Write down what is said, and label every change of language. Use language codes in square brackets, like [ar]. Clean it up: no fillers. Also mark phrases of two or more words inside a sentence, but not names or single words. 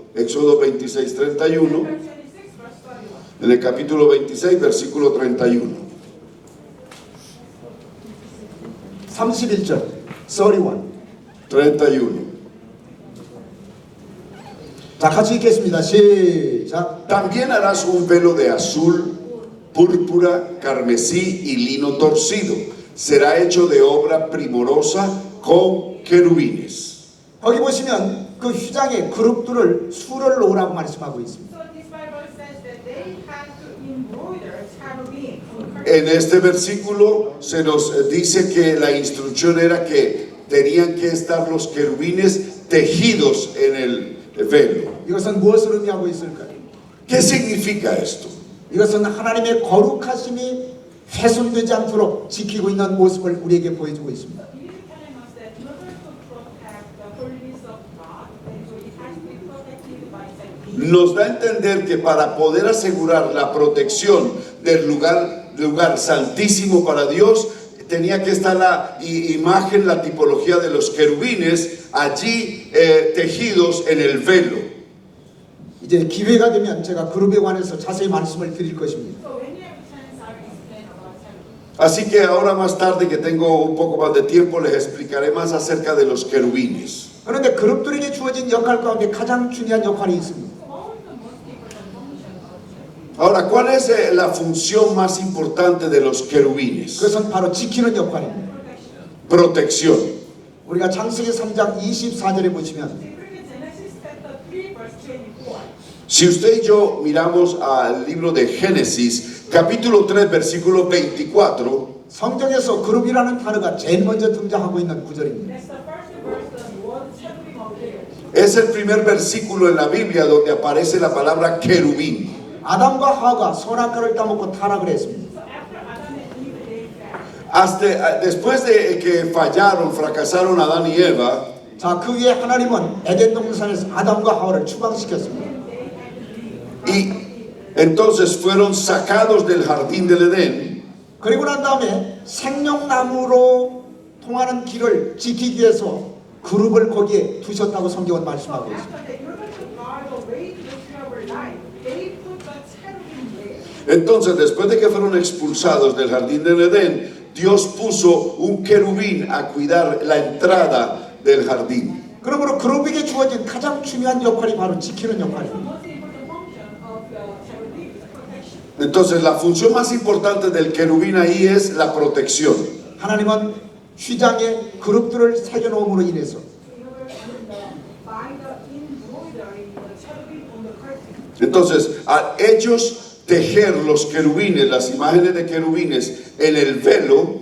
[es] Éxodo 26:31, [en] Chapter 26, verse 31. [es] en el capítulo 26, versículo 31. [ko] 31절. 31. 31. 자, 같이 읽겠습니다. 시작. [es] También harás un velo de azul, púrpura, carmesí y lino torcido. Será hecho de obra primorosa con querubines. [ko] 거기 보시면 그 휘장에 그룹들을 수를 놓으라고 말씀하고 있습니다. [en] So this Bible says that they had to embroider cherubim on the curtain. [es] En este versículo se nos dice que la instrucción era que tenían que estar los querubines tejidos en el velo. [ko] 이것은 무엇을 의미하고 있을까요? [es] ¿Qué significa esto? [ko] 이것은 하나님의 거룩하심이 훼손되지 않도록 지키고 있는 모습을 우리에게 보여주고 있습니다. [en] It is telling us that in order to protect the holiness of God, and so it has to be protected by cherubim. [es] Nos da a entender que para poder asegurar la protección del lugar santísimo para Dios, tenía que estar la imagen, la tipología de los querubines allí tejidos en el velo. [ko] 이제 기회가 되면 제가 그룹에 관해서 자세히 말씀을 드릴 것입니다. [en] So when you have a chance, I will explain about cherubim. [es] Así que ahora más tarde que tengo un poco más de tiempo les explicaré más acerca de los querubines. [ko] 그런데 그룹들에게 주어진 역할 가운데 가장 중요한 역할이 있습니다. [en] So what was the most important function of cherubim? [es] Ahora, ¿cuál es la función más importante de los querubines? [ko] 그것은 바로 지키는 역할입니다. [es] Protección. [ko] 우리가 창세기 3장 24절에 보시면 [en] If you read Genesis chapter 3, verse 24. [es] Si usted y yo miramos al libro de Génesis, capítulo 3, versículo 24, [ko] 성경에서 그룹이라는 단어가 제일 먼저 등장하고 있는 구절입니다. [en] That's the first verse, the word cherubim appears. [es] es el primer versículo en la Biblia donde aparece la palabra querubín. [ko] 아담과 하와가 선악과를 따먹고 타락을 했습니다. [en] So after Adam and Eve, they fell. [es] Después de que fallaron, fracasaron Adán y Eva, [ko] 자, 그 위에 하나님은 에덴 동산에서 아담과 하와를 추방시켰습니다. [es] y entonces fueron sacados del jardín del Edén. [ko] 그리고 난 다음에 생명나무로 통하는 길을 지키기 위해서 그룹을 거기에 두셨다고 성경은 말씀하고 있습니다. [en] After that, in order to guard the way to the tree of life, they put the cherubim there. [es] Entonces, después de que fueron expulsados del jardín del Edén, Dios puso un querubín a cuidar la entrada del jardín. [ko] 그러므로 그룹에게 주어진 가장 중요한 역할이 바로 지키는 [en] The [ko] 역할입니다. [en] most important function of the cherubim is protection. [es] Entonces, la función más importante del querubín ahí es la protección. [ko] 하나님은 휘장에 그룹들을 새겨놓음으로 인해서 [en] In order by the embroidery, the cherubim on the curtain. [es] Entonces, a ellos tejer los querubines, las imágenes de querubines en el velo,